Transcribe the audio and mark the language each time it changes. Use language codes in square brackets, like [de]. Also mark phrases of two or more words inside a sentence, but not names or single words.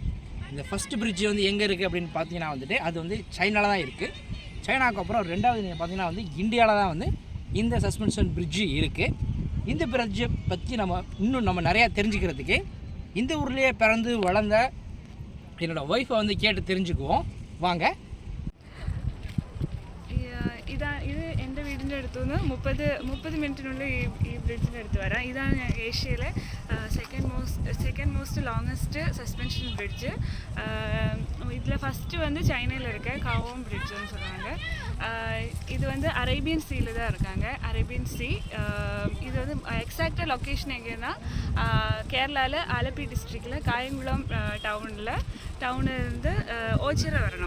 [ta] இந்த [en] first bridge [ta] வந்து எங்கே இருக்குது அப்படின்னு பார்த்தீங்கன்னா வந்துட்டு அது வந்து சைனாவில் தான் இருக்குது. சைனாவுக்கு அப்புறம் ரெண்டாவது நீங்கள் பார்த்தீங்கன்னா வந்து இந்தியாவில் தான் வந்து இந்த [en] suspension bridge [ta] இருக்குது. இந்த பிரிட்ஜை பற்றி நம்ம நிறையா தெரிஞ்சுக்கிறதுக்கு இந்த ஊர்லேயே பிறந்து வளர்ந்த என்னோடய ஒய்ஃபை வந்து கேட்டு தெரிஞ்சுக்குவோம் வாங்க. [ml] ഇത് എൻ്റെ വീടിൻ്റെ അടുത്തു നിന്ന് 30 മിനിറ്റിനുള്ളിൽ ഈ ബ്രിഡ്ജിൻ്റെ അടുത്ത് വരാം. ഇതാണ് ഏഷ്യയിലെ [en] second most longest suspension bridge. [ta] இதில் ஃபஸ்ட்டு வந்து சைனாவில் இருக்க காவோம் பிரிட்ஜுன்னு சொல்லுவாங்க. இது வந்து அரேபியன் சீல தான் இருக்காங்க, அரேபியன் சி. இது வந்து எக்ஸாக்டாக லொக்கேஷன் எங்கேன்னா கேரளாவில் ஆலப்பி டிஸ்ட்ரிக்டில் காயங்குளம் டவுனில் இருந்து ஓச்சிர வரணும்.